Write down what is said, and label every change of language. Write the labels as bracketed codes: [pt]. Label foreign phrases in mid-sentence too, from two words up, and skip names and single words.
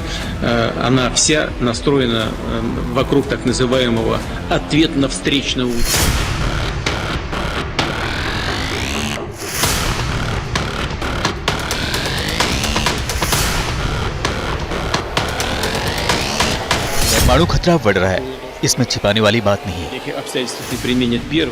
[ru] Она вся настроена вокруг так называемого ответно-встречного удара. [hi] परमाणु खतरा बढ़ रहा है, इसमें छिपाने वाली बात नहीं है।